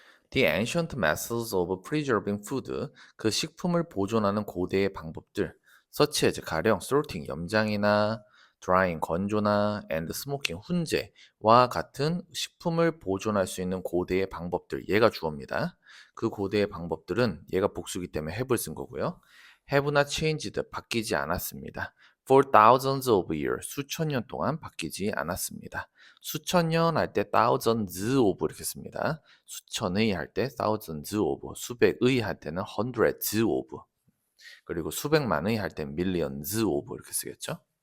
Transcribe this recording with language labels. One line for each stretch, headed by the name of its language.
English: The ancient methods of preserving food,
Korean: 그 식품을 보존하는 고대의 방법들,
English: such as
Korean: 가령 sorting, 염장이나 drying, 건조나 and smoking, 훈제와 같은 식품을 보존할 수 있는 고대의 방법들, 얘가 주어입니다. 그 고대의 방법들은 얘가 복수기 때문에 have를 쓴 거고요.
English: have not changed,
Korean: 바뀌지 않았습니다.
English: For thousands of years,
Korean: 수천 년 동안 바뀌지 않았습니다. 수천 년 할 때 thousands of 이렇게 씁니다. 수천의 할 때 thousands of, 수백의 할 때는 hundreds of, 그리고 수백만의 할 때 millions of 이렇게 쓰겠죠.